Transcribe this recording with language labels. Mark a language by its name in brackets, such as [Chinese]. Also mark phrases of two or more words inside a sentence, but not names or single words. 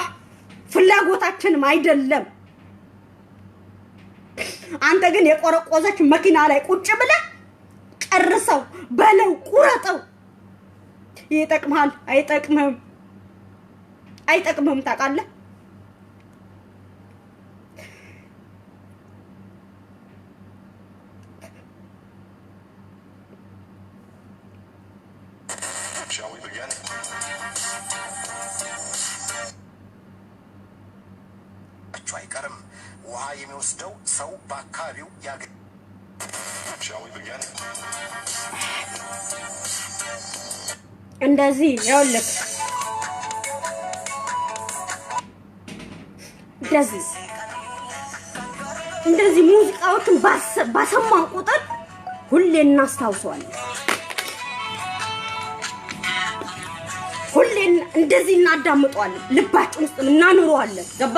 [Amharic] ፍላጎታችንም አይደለም። አንተ ግን የቆረቆዘች መኪና ላይ ቁጭ ብለህ ጨርሰው በለው ቁረጠው። ይጠቅምሃል? አይጠቅምህም። ታውቃለህ? [English] Shall we begin? [Amharic] አይቀርም ውሃ የሚወስደው ሰው በአካባቢው [English] Shall we begin? [Amharic] እንደዚህ ያውልክ እንደዚህ ሙዚቃዎችን ባሰማን ቁጥር ሁሌ እናስታውሰዋለን። ሁሌ እንደዚህ እናዳምጠዋለን። ልባችን ውስጥ እናኑረዋለን። ገባህ?